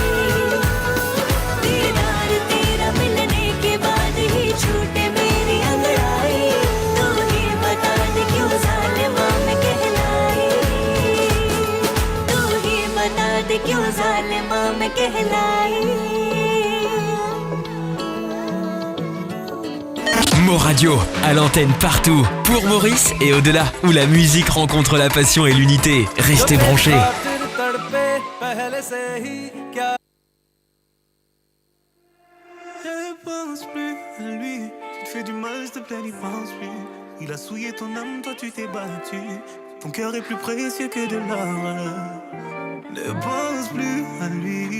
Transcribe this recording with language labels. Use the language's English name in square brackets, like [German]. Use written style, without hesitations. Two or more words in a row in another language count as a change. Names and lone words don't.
[Hindi] दीदार तेरा मिलने के बाद ही छूटे मेरी अंगड़ाई। तू ही बता दे क्यों जालिमा मैं कहलाई, तू ही बता दे क्यों जालिमा मैं कहलाई। [French] Mo Radio, à l'antenne partout, pour Maurice et au-delà, où la musique rencontre la passion et l'unité. Restez branchés. [Hindi] खातिर तड़पे पहले से ही, क्या [French] Ne pense plus à lui, tu te fais du mal, s'il te plaît, n'y pense plus. Il a souillé ton âme, toi tu t'es battu. Ton cœur est plus précieux que de l'or. Ne pense plus à lui.